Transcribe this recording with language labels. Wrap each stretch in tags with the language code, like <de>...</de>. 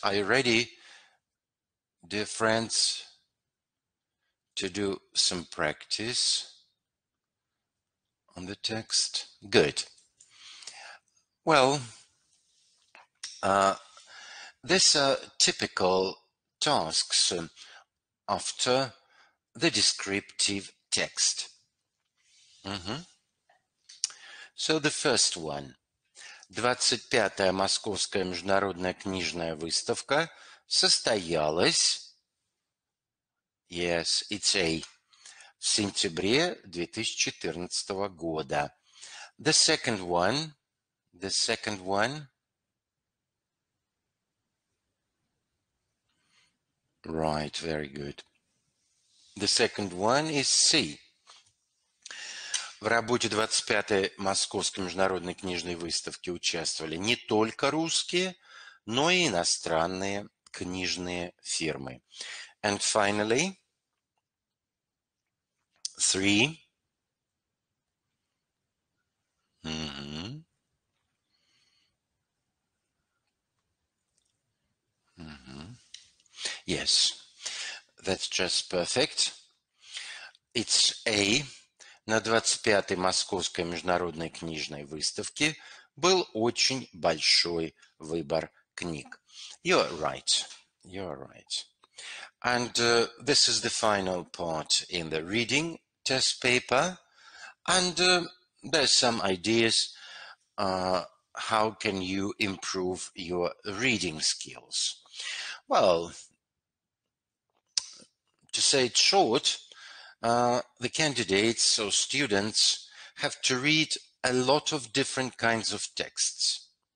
<en>Are you ready, dear friends, to do some practice on the text? Good. Well, these are typical tasks after the descriptive text. So the first one.</en> <ru>25-я Московская международная книжная выставка состоялась,</ru> <en>yes, it's A,</en> <ru>в сентябре 2014 года.</ru> <en>The second one, right, very good. The second one is C.</en> <ru>В работе 25-й Московской международной книжной выставки участвовали не только русские, но и иностранные книжные фирмы.</ru> <en>And finally, 3. Yes, that's just perfect. It's A.</en> <ru>На 25-й Московской международной книжной выставке был очень большой выбор книг.</ru> <en>You're right. You're right. And this is the final part in the reading test paper. And there's some ideas how can you improve your reading skills. Well, to say it short, the candidates or students have to read a lot of different kinds of texts.</en>